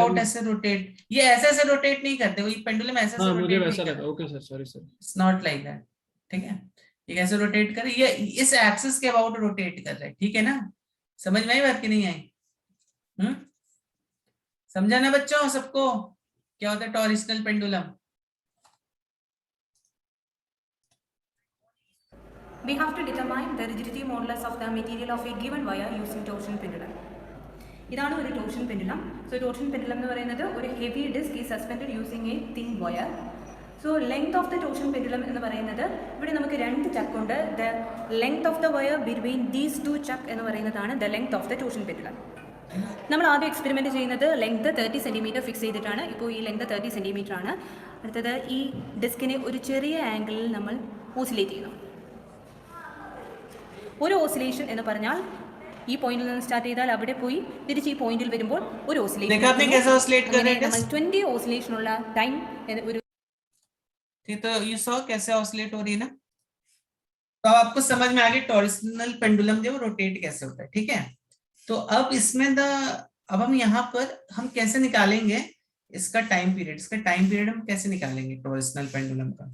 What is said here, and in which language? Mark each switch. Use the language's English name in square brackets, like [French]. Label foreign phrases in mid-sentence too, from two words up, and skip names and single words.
[Hindi] अबाउट ऐसे रोटेट, ये ऐसे ऐसे रोटेट नहीं करते, वो पेंडुलम ऐसे ऐसे हाँ मुझे रोटेट नहीं वैसा करता, [English] लगा। OK sir, sorry sir. It's not like that. [Hindi] ठीक है, ये कैसे रोटेट करे, ये इस एक्सिस के अबाउट रोटेट कर रहा है, ठीक है ना? समझ में आई बात की नहीं आई? समझा ना बच्चों सबको क्या होता है [English] torsional pendulum? We have to determine the rigidity modulus of the material of a given wire using torsion pendulum. [Malayalam] ഇതാണ് ഒരു ടോർഷൻ പെൻഡുലം. [English] So torsion pendulum [Malayalam] എന്ന് പറയുന്നത് ഒരു [English] heavy disc ഈ suspended using a thin wire. So length of the torsion pendulum [Malayalam] എന്ന് പറയുന്നത്, ഇവിടെ നമുക്ക് രണ്ട് ചക്കുണ്ട്. [English] The length of the wire between these two chuck [Malayalam] എന്ന് പറയുന്നതാണ് [English] the length of the torsion pendulum. [Malayalam] നമ്മൾ ആദ്യം എക്സ്പെരിമെൻറ്റ് ചെയ്യുന്നത് ലെങ്ത് 30 [English] centimetre fix [Malayalam] ചെയ്തിട്ടാണ്. ഇപ്പോൾ ഈ ലെങ്ത് 30 സെൻറ്റിമീറ്റർ ആണ്. അടുത്തത് ഈ ഡിസ്കിനെ ഒരു ചെറിയ ആംഗിളിൽ നമ്മൾ ഓസിലേറ്റ് ചെയ്യുന്നു. ഒരു ഓസിലേഷൻ എന്ന് പറഞ്ഞാൽ ഈ പോയിന്റിൽ നിന്ന് സ്റ്റാർട്ട് ചെയ്താൽ അവിടെ പോയി തിരിച്ച് ഈ പോയിന്റിൽ വരുമ്പോൾ ഒരു ഓസിലേഷൻ. നമ്മൾ 20 ഓസിലേഷൻ ഉള്ള ടൈം ഒരു, [Hindi] तो [English] you saw [Hindi] कैसे ऑसिलेट हो रही है ना? तो आपको समझ में आ गया [English] torsional pendulum [Hindi] जो रोटेट कैसे होता है, ठीक है? तो अब इसमें अब हम यहाँ पर हम कैसे निकालेंगे इसका [English] time period, [Hindi] हम कैसे निकालेंगे [English] torsional pendulum [Hindi] का?